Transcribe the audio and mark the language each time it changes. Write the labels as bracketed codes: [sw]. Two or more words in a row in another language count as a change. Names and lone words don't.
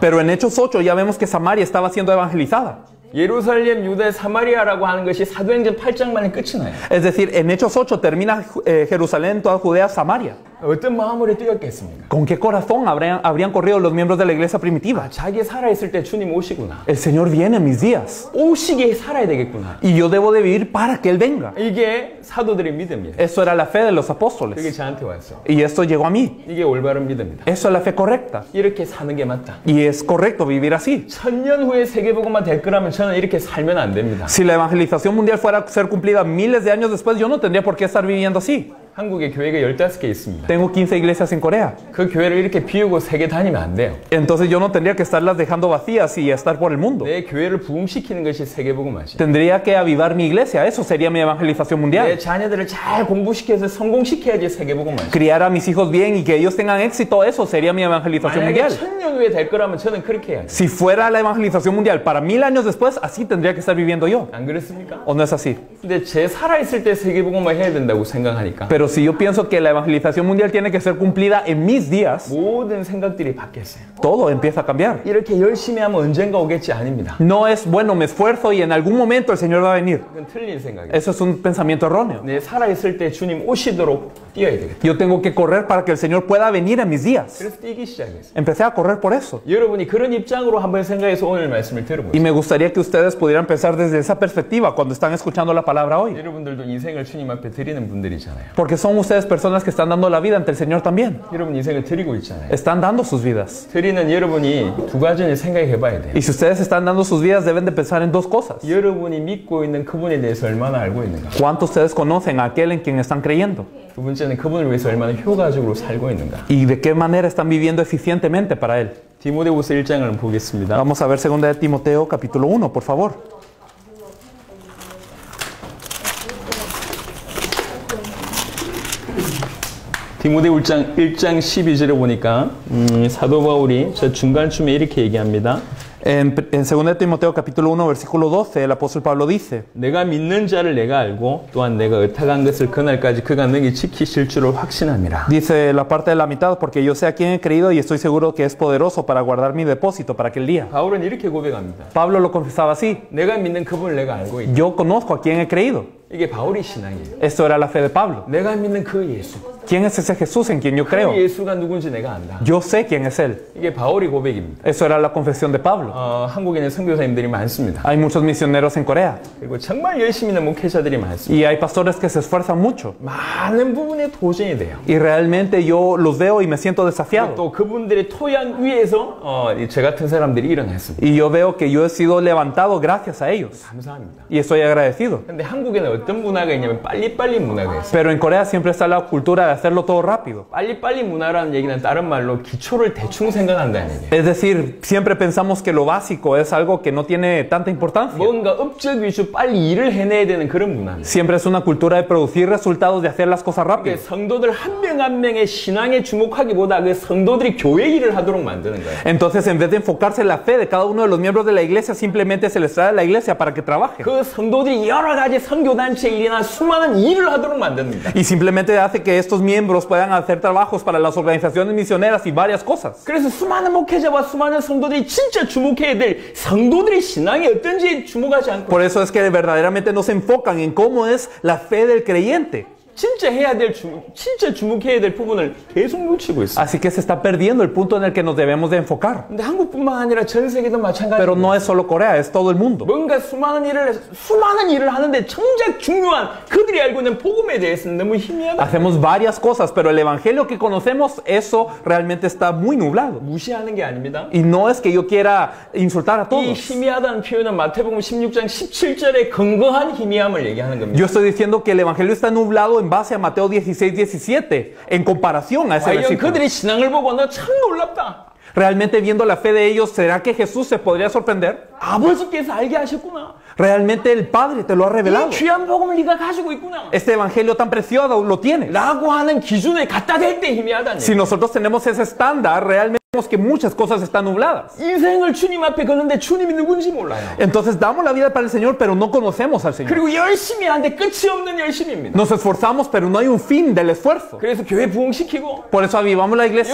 [es] Pero en Hechos 8 ya vemos que Samaria estaba siendo evangelizada. [ko] 예루살렘, 유대, 사마리아라고 하는 것이 사도행전 8장만에 끝이 나요. [es] Es decir, en Hechos 8 termina Jerusalén, toda Judea, Samaria. [ko] 어떤 마음으로 뛰었겠습니까? [es] ¿Con qué corazón habrían corrido los miembros de la iglesia primitiva? [ko] 자기 살아있을 때 주님 오시구나. [es] El Señor viene en mis días. [ko] 오시게 살아야 되겠구나. [es] Y yo debo de vivir para que Él venga. [ko] 이게 사도들의 믿음이에요. [es] Eso era la fe de los [ko] 그게 [es] apóstoles. [ko] 저한테 왔어. [es] Y esto llegó a mí. [ko] 이게 올바른 믿음이다. [es] Eso es la fe correcta. [ko] 이렇게 사는 게 맞다. [es] Y es correcto vivir así. [ko] 1000년 후에 세계복음화 될 거라면 저는 이렇게 살면 안 됩니다. [es] Si la evangelización mundial fuera a ser cumplida miles de años después, yo no tendría por qué estar viviendo así. [ko] 한국에 교회가 15개 있습니다. [es] Tengo 15 iglesias en Corea. [ko] 그 교회를 이렇게 비우고 세계 다니면 안 돼요. [es] Entonces yo no tendría que estarlas dejando vacías y estar por el mundo. [ko] 내 교회를 부흥시키는 것이 세계복음화지. [es] Tendría que avivar mi iglesia. Eso sería mi evangelización [ko] 내 [es] mundial. [ko] 자녀들을 잘 공부시켜서 성공시켜야지 세계복음화지. [es] Criar a mis hijos bien y que ellos tengan éxito, eso sería mi evangelización [ko] 만약에 [es] mundial. [ko] 1000년 후에 될 거라면 저는 그렇게 해야지. [es] Si fuera la evangelización mundial para 1000 años después, así tendría que estar viviendo yo. [ko] 안 그렇습니까? [es] ¿O no es así? [ko] 근데 제 살아있을 때 세계복음화 해야 된다고 생각하니까 [es] Pero si yo pienso que la evangelización mundial tiene que ser cumplida en mis días, [ko] 모든 생각들이 바뀌었어요. [es] todo empieza a cambiar. [ko] 이렇게 열심히 하면 언젠가 오겠지 아닙니다. [es] No es, bueno, me esfuerzo y en algún momento el Señor va a venir. [ko] 그건 틀린 생각이에요. [es] Eso es un pensamiento erróneo. [ko] 내 살아있을 때 주님 오시도록 뛰어야 되겠다. [es] Yo tengo que correr para que el Señor pueda venir en mis días. [ko] 그래서 뛰기 시작했어요. [es] Empecé a correr por eso. [ko] 여러분이 그런 입장으로 한번 생각해서 오늘 말씀을 [es] Y [ko] 들어보세요. [es] me gustaría que ustedes pudieran pensar desde esa perspectiva cuando están escuchando la palabra hoy. [ko] 여러분들도 인생을 주님 앞에 드리는 분들이잖아요. [es] Porque son ustedes personas que están dando la vida ante el Señor también. [ko] 여러분 인생을 드리고 있잖아요. [es] Están dando sus vidas. [ko] 드리는 여러분이 두 가지를 생각해 봐야 돼요. [es] Y si ustedes están dando sus vidas, deben de pensar en 2 cosas. [ko] 여러분이 믿고 있는 그분에 대해서 얼마나 알고 있는가. [es] ¿Cuántos ustedes conocen a aquel en quien están creyendo? [ko] 두 번째는 그분을 위해서 얼마나 효과적으로 살고 있는가. [es] ¿Y de qué manera están viviendo eficientemente para Él? [ko] 디모데후서 1장을 보겠습니다. [es] Vamos a ver 2 de Timoteo capítulo 1, por favor. [ko] 디모데 1장 12절에 보니까 사도 바울이 저 중간쯤에 이렇게 얘기합니다. [es] En 2 de Timoteo capítulo 1, versículo 12, el apóstol Pablo dice, [ko] 내가 믿는 자를 내가 알고 또한 내가 의탁한 것을 그날까지 그가 능히 지키실 줄을 확신함이라. [es] dice la parte de la mitad, porque yo sé a quién he creído y estoy seguro que es poderoso para guardar mi depósito para aquel día. [ko] 바울은 이렇게 고백합니다. [es] Pablo lo confesaba así, [ko] 내가 믿는 그분을 내가 알고 있다. [es] yo conozco a quién he creído. [ko] 이게 바울의 신앙이에요. [es] Esto era la fe de Pablo. [ko] 내가 믿는 그 예수. [es] ¿Quién es ese Jesús en quien yo [ko] 그 [es] creo? [ko] 예수가 누군지 내가 안다. [es] Yo sé quién es Él. [ko] 이게 바울의 고백입니다. [es] Eso era la confesión de Pablo. [ko] 한국에는 선교사님들이 많습니다. [es] Hay muchos misioneros en Corea [ko] 그리고 정말 열심히 있는 목회자들이 많습니다. [es] y hay pastores que se esfuerzan mucho. [ko] 많은 부분에 도전이 돼요. [es] Y realmente yo los veo y me siento desafiado. [ko] 또 그분들의 토양 위에서 저 같은 사람들이 일어났습니다. [es] Y yo veo que yo he sido levantado gracias a ellos. [ko] 감사합니다. [es] Y estoy agradecido. [ko] 근데 한국에는 어떤 문화가 있냐면 빨리빨리 문화가 있어요. [es] Pero en Corea siempre está la cultura de hacerlo todo rápido. [ko] 빨리빨리 문화라는 얘기는 다른 말로 기초를 대충 생각한다는 얘기예요. [es] Es decir, siempre pensamos que lo básico es algo que no tiene tanta importancia. [ko] 뭔가 업적 위주 빨리 일을 해내야 되는 그런 문화입니다. [es] Siempre es una cultura de producir resultados, de hacer las cosas rápido. [ko] 성도들 한 명 한 명의 신앙에 주목하기보다 그 성도들이 교회 일을 하도록 만드는 거예요. [es] Entonces, en vez de enfocarse en la fe de cada uno de los miembros de la iglesia, simplemente se les trae a la iglesia para que trabajen. [ko] 그 성도들이 여러 가지 선교단체 일이나 수많은 일을 하도록 만듭니다. [es] Y simplemente hace que estos miembros puedan hacer trabajos para las organizaciones misioneras y varias cosas. [ko] 그래서 수많은 목회자와 수많은 성도들이 진짜 주목해야 될 성도들의 신앙이 어떤지 주목하지 않고 [es] Por eso es que verdaderamente no se enfocan en cómo es la fe del creyente. [ko] 진짜 해야 될 진짜 주목해야 될 부분을 계속 놓치고 있어요. [es] Así que se está perdiendo el punto en el que nos debemos de enfocar. [ko] 근데 한국뿐만 아니라 전 세계도 [es] Pero [ko] 마찬가지예요. [es] no es solo Corea, es todo el mundo. [ko] 뭔가 수많은 일을 하는데 정작 중요한 그들이 알고 있는 복음에 대해서는 너무 희미하다. [es] Hacemos varias cosas, pero el evangelio que conocemos, eso realmente está muy nublado. [ko] 무시하는 게 아닙니다. [es] Y no es que yo quiera insultar a [ko] 이 [es] todos. [ko] 희미하다는 표현은 마태복음 16장 17절의 건강한 희미함을 얘기하는 겁니다. [es] Yo estoy diciendo que el evangelio está nublado en base a Mateo 16, 17, en comparación a ese [ko] 과연 [es] versículo. [ko] 그들의 신앙을 보고 너 참 놀랍다. [es] Realmente viendo la fe de ellos, ¿será que Jesús se podría sorprender? [ko] 아버지께서 알게 하셨구나. [es] Realmente el Padre te lo ha revelado. [ko] 이 귀한 복음을 네가 가지고 있구나. [es] Este evangelio tan preciado lo tiene. [ko] 라고 하는 기준에 갖다 댈 때 희미하다는 [es] Si nosotros tenemos ese estándar, realmente vemos que muchas cosas están nubladas. [ko] 인생을 주님 앞에 거는데 주님이 누군지 몰라요. [es] Entonces damos la vida para el Señor, pero no conocemos al Señor. [ko] 그리고 열심히 하는데 끝이 없는 열심입니다. [es] Nos esforzamos, pero no hay un fin del esfuerzo. [ko] 그래서 교회 부흥시키고 [es] Por eso avivamos la iglesia